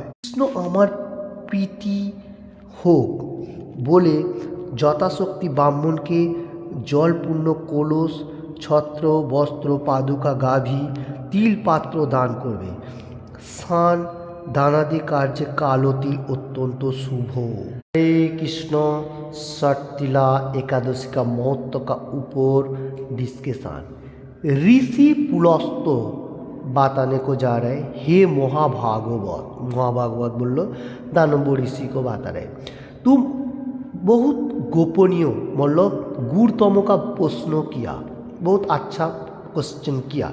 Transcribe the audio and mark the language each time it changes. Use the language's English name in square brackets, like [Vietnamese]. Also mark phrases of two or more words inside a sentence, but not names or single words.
[Bangla] কৃষ্ণ আমার প্রীতি হোক বলে যথাশক্তি ব্রাহ্মণকে জলপূর্ণ কলস, ছত্র, বস্ত্র, পাদুকা, গাভী, তিল পাত্র দান করবে। স্নান দানাদি কার্যে কালো তিল অত্যন্ত শুভ। [Hindi] हरे कृष्ण। षट्तिला एकादशी का महत्व का ऊपर डिस्कशन। ऋषि पुलस्त बताने को जा रहे, हे महाभागवत। महाभागवत बोल लो, दानव ऋषि को बता रहे, तुम बहुत गोपनीय मतलब गुरुतम का प्रश्न किया, बहुत अच्छा क्वेश्चन किया।